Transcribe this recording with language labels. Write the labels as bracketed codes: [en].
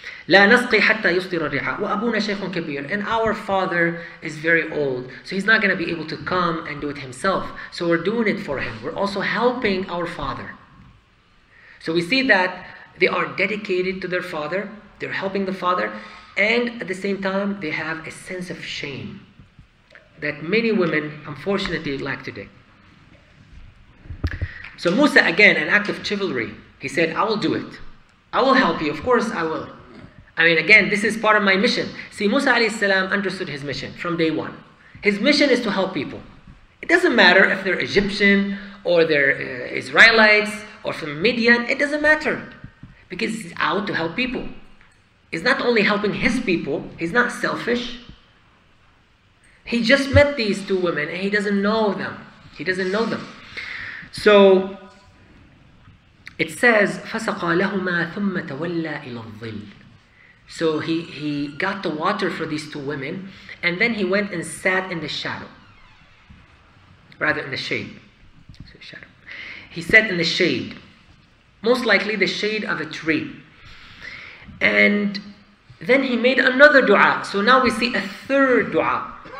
[ar] لا نسقي حتى يصدر الرعاء وأبونا شيخ كبير. [en] And our father is very old, so he's not going to be able to come and do it himself. So we're doing it for him. We're also helping our father. So we see that they are dedicated to their father. They're helping the father. And at the same time, they have a sense of shame that many women, unfortunately, lack today. So Musa, again, an act of chivalry. He said, I will do it. I will help you. Of course I will. I mean, again, this is part of my mission. See, Musa alayhi salam understood his mission from day one. His mission is to help people. It doesn't matter if they're Egyptian or they're Israelites or from Midian. It doesn't matter. Because he's out to help people. He's not only helping his people. He's not selfish. He just met these two women and he doesn't know them. He doesn't know them. So it says, [ar] فَسَقَى لَهُمَا ثُمَّ تَوَلَّى إِلَى الظِّلِّ. [en] So he got the water for these two women, and then he went and sat in the shadow. Rather, in the shade. So shadow. He sat in the shade. Most likely the shade of a tree. And then he made another dua. So now we see a third dua.